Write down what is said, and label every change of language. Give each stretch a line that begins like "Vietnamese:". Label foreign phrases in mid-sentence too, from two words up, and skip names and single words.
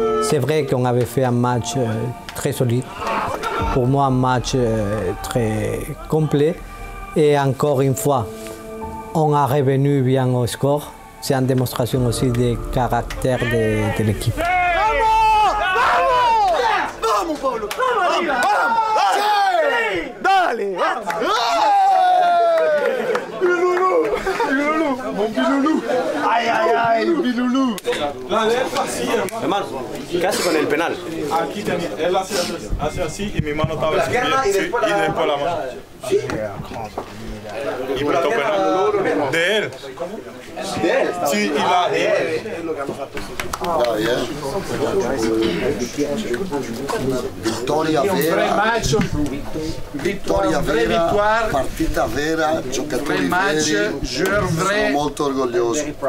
French: C'est vrai qu'on avait fait un match très solide. Pour moi, un match très complet. Et encore une fois, on a revenu bien au score. C'est une démonstration aussi du caractère de l'équipe.
Spanish: Vamos, Paulo! Dale!
French: Biloulou! Mon Biloulou! Ay, ay, ay, Biloulou!
Spanish: Hermano, ¿qué hace con el penal? Aquí tenía, él hace así y mi mano estaba así. Y después la mano. Y puesto penal. De él. ¿De él? Sí, y la de él.
Italian: Vittoria vera, vittoria vera, partita vera, giocatori veri, sono molto orgoglioso.